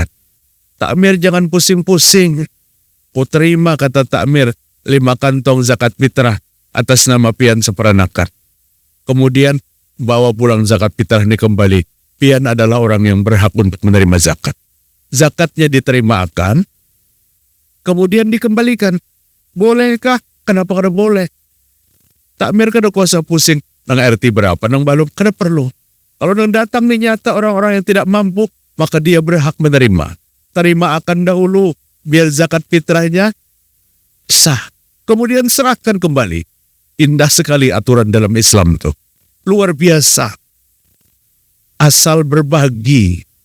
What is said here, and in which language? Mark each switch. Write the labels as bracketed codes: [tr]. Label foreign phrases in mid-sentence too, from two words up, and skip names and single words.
[bjn] Takmir jangan pusing-pusing. Ku terima, kata takmir, 5 kantong zakat fitrah atas nama pian seperanakan. Kemudian bawa pulang zakat fitrah ini kembali. Pian adalah orang yang berhak untuk menerima zakat. Zakatnya diterimakan, kemudian dikembalikan. Bolehkah? Kenapa kada boleh? Takmir kada kuasa pusing nang RT berapa, nang balum kada perlu. Kalau nang datang nih nyata orang-orang yang tidak mampu, maka dia berhak menerima. Terima akan dahulu, biar zakat fitrahnya sah. Kemudian serahkan kembali. Indah sekali aturan dalam Islam tuh. Luar biasa. Asal berbagi.